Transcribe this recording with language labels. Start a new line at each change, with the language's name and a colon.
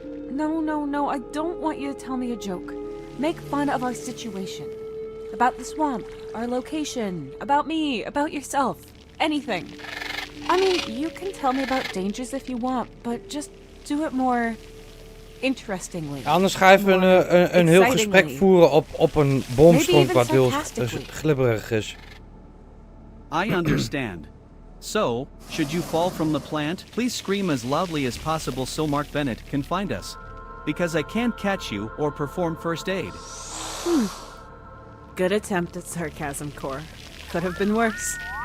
English: No, I don't want you to tell me a joke. Make fun of our situation. About the swamp, our location, about me, about yourself. Anything. I mean, you can tell me about dangers if you want, but just do it more interestingly.
Dutch: Anders ga je even een heel gesprek voeren op een boomstomp wat heel glibberig is.
English: I understand. So, should you fall from the plant, please scream as loudly as possible so Mark Bennett can find us. Because I can't catch you or perform first aid. Good attempt at sarcasm, Core. Could have been worse.